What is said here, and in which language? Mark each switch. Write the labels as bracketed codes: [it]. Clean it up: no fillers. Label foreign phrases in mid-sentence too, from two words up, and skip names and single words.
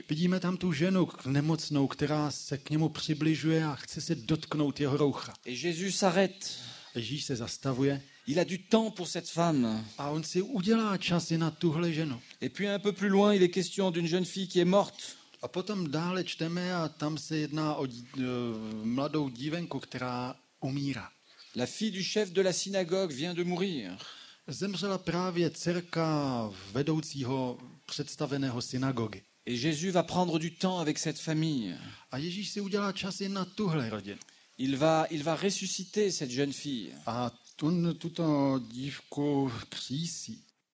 [cs] Vidíme tam tu ženu nemocnou, která se k němu přibližuje a chce se dotknout jeho roucha. [fr] Et Jésus s'arrête. [cs] Ježíš se zastavuje. [fr] Il a du temps pour cette femme. [cs] A on si udělá časy na tuhle ženu. [fr] Et puis un peu plus loin, il est question d'une jeune fille qui est morte. [cs] A potom dále čteme a tam se jedná o mladou dívenku, která umírá. [fr] La fille du chef de la synagogue vient de mourir. [cs] Zemřela právě dcerka vedoucího představeného synagogy. [fr] Et Jésus va prendre du temps avec cette famille. [cs] A Ježíš si udělá časy na tuhle rodinu. [fr] Il va ressusciter cette jeune fille. [cs] A tuto dívku křísí.